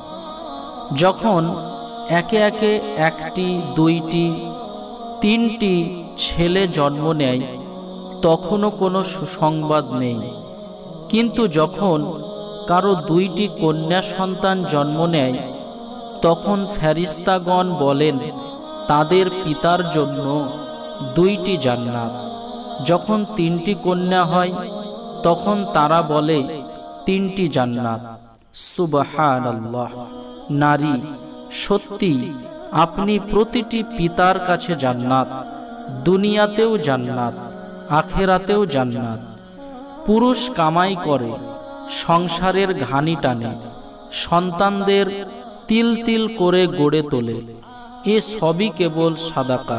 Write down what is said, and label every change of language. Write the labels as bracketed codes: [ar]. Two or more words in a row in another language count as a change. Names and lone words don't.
[bn] যখন একে একে একটি দুইটি তিনটি ছেলে জন্ম নেয় তখনো কোনো সুসংবাদ নেই, কিন্তু যখন কারো দুইটি কন্যা সন্তান জন্ম নেয় তখন ফেরেশতাগণ বলেন তাদের পিতার জন্য দুইটি জান্নাত। যখন তিনটি কন্যা হয় তখন তারা বলে তিনটি জান্নাত। সুবহানাল্লাহ। নারী সত্যি আপনি প্রতিটি পিতার কাছে জান্নাত, দুনিয়াতেও জান্নাত, আখেরাতেও জান্নাত। পুরুষ কামাই করে, সংসারের ঘানি টানে, সন্তানদের তিল তিল করে গড়ে তোলে, এ সবই কেবল সাদাকা।